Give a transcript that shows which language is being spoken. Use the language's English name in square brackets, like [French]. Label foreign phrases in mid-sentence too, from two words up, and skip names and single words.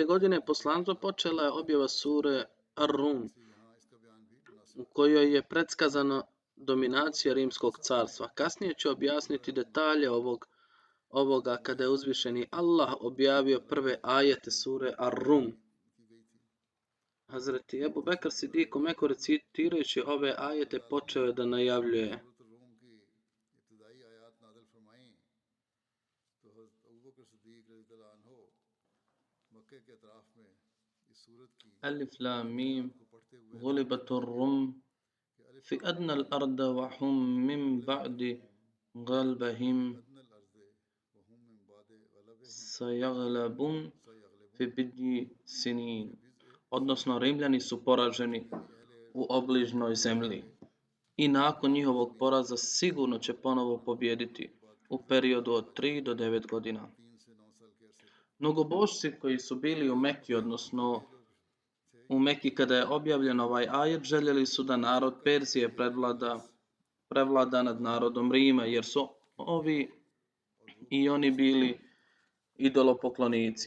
[Bosnian] godine poslanstva počela je objava sure Ar-Rum, u kojoj je predskazana dominacija Rimskog carstva. Kasnije ću objasniti detalje ovoga kada je uzvišeni Allah objavio prve ajete sure Ar-Rum. Hazreti Ebu Bekr Sidik u Meku recitirajući ove ajete počeo je da najavljuje: [Arabic] الم غلبت الروم في أدنى الأرض وهم من بعد غلبهم سيغلبون في بضع سنين. [Bosnian] odnosno Rimljani su poraženi u obližnjoj zemlji. I nakon njihovog poraza sigurno će ponovo pobijediti u periodu od 3 do 9 godina. Mnogobožci koji su bili u Meki, odnosno u Meki kada je objavljen ovaj ajet, željeli su da narod Perzije prevlada nad narodom Rima, jer su ovi i oni bili idolopoklonici.